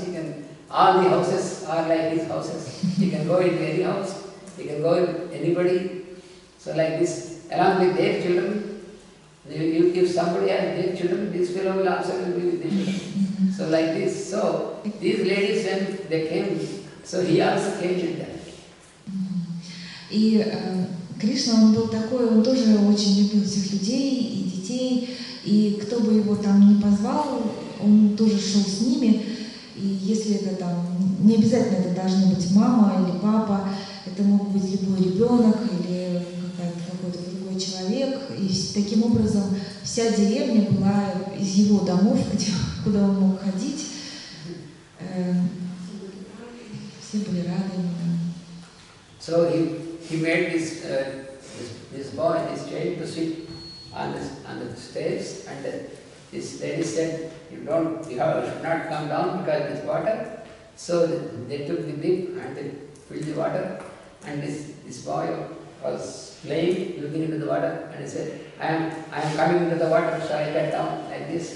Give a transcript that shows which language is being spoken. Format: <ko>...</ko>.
<en>He can, all the houses are like his houses. He can go into any house, he can go with anybody. So like this, along with their children, if somebody has their children, this fellow will also be with the children. So like this, so these ladies when they came, so he also came with them.</en> <ru>И Кришна, он был такой, он тоже очень любил всех людей и детей, и кто бы его там ни позвал, он тоже шел с ними. И если это там, не обязательно это должны быть мама или папа, это мог быть любой ребенок или какой-то другой человек. И таким образом вся деревня была из его домов, куда он мог ходить. Все были рады ему.</ru> <en>So he made this boy, this child, to sit on the stairs, and this lady said, you should not come down because there's water. So they took the dip and they filled the water, and this boy was playing, looking into the water, and he said, I am coming into the water, so I get down like this.</en>